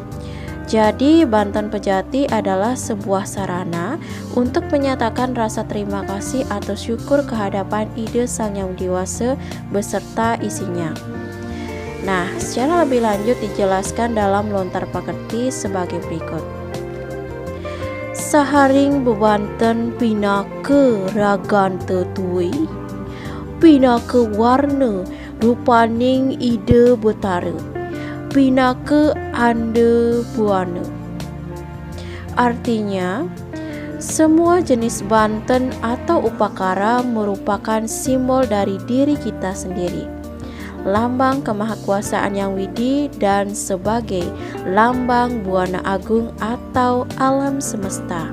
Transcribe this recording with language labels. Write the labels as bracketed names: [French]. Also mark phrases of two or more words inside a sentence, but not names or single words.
[Indonesian] Jadi Banten Pejati adalah sebuah sarana untuk menyatakan rasa terima kasih atau syukur kehadapan ide Sang Yang Dewasa beserta isinya. Nah, secara lebih lanjut dijelaskan dalam lontar pakerti sebagai berikut. [Kawi] Saharing bebanten pinake ragan tetui, pinake warna rupaning ide betara, pinake ande buana. [Indonesian] Artinya, semua jenis banten atau upakara merupakan simbol dari diri kita sendiri, lambang kemahakuasaan yang widi, dan sebagai lambang buana agung atau alam semesta.